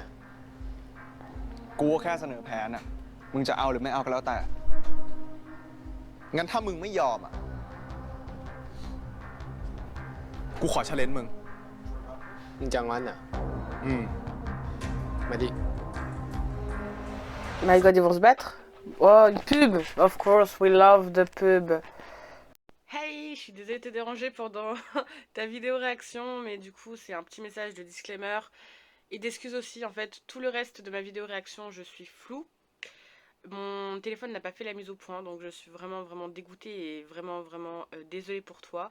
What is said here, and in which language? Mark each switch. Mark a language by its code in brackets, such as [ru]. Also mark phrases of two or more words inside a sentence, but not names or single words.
[th] กูแค่เสนอแผนอ่ะมึงจะเอาหรือไม่เอาก็แล้วแต่งั้นถ้ามึงไม่ยอมอ่ะกูขอเชลเลนจ์มึง จังวันอ่ะ มาดิ [en] My God, [fr] ils vont se battre? Oh, une pub! [en] Of course, we love the pub. [fr] Hey, je suis désolée de te déranger pendant ta vidéo réaction, mais du coup, c'est un petit message de disclaimer. Et d'excuses aussi, en fait, tout le reste de ma vidéo réaction, je suis floue. Mon téléphone n'a pas fait la mise au point, donc je suis vraiment dégoûtée et vraiment désolée pour toi.